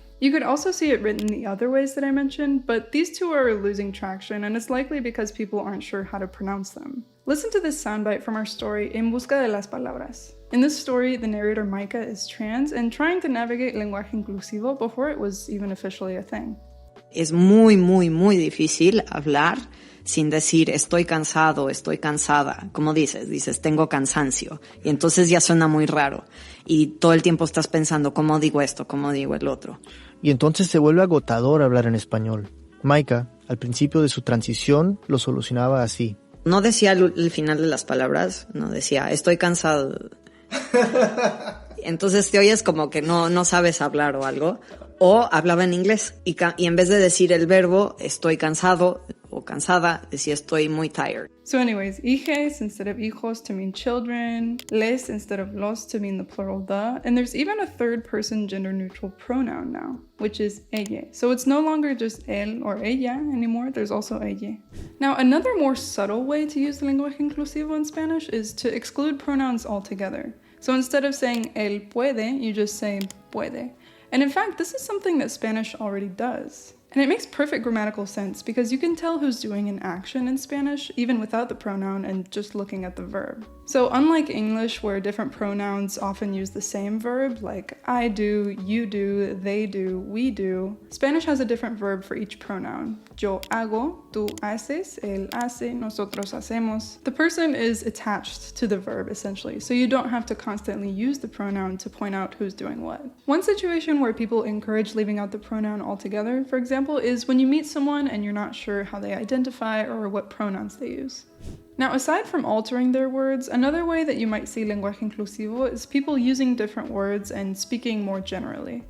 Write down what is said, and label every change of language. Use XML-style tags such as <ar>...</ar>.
<en>You could also see it written the other ways that I mentioned, but these two are losing traction, and it's likely because people aren't sure how to pronounce them. Listen to this soundbite from our story, En Busca de las Palabras. In this story, the narrator Micah is trans and trying to navigate lenguaje inclusivo before it was even officially a thing.</en> <es>Es muy difícil hablar sin decir estoy cansado, estoy cansada. Como dices tengo cansancio. Y entonces ya suena muy raro. Y todo el tiempo estás pensando cómo digo esto, cómo digo el otro. Y entonces se vuelve agotador hablar en español. Maika, al principio de su transición, lo solucionaba así. No decía el final de las palabras, no decía estoy cansado. Entonces te oyes como que no sabes hablar o algo. O hablaba en inglés y en vez de decir el verbo estoy cansado o cansada, decía estoy muy tired.</es> <en>So anyways, hijes instead of hijos to mean children, les instead of los to mean the plural the, and there's even a third person gender neutral pronoun now, which is ella. So it's no longer just él or ella anymore, there's also ella. Now another more subtle way to use the lenguaje inclusivo in Spanish is to exclude pronouns altogether. So instead of saying él puede, you just say puede. And in fact, this is something that Spanish already does. And it makes perfect grammatical sense because you can tell who's doing an action in Spanish even without the pronoun and just looking at the verb. So unlike English, where different pronouns often use the same verb, like I do, you do, they do, we do, Spanish has a different verb for each pronoun.</en> <es>Yo hago, tú haces, él hace, nosotros hacemos.</es> <en>The person is attached to the verb essentially, so you don't have to constantly use the pronoun to point out who's doing what. One situation where people encourage leaving out the pronoun altogether, for example, is when you meet someone and you're not sure how they identify or what pronouns they use. Now, aside from altering their words, another way that you might see lenguaje inclusivo is people using different words and speaking more generally.</en>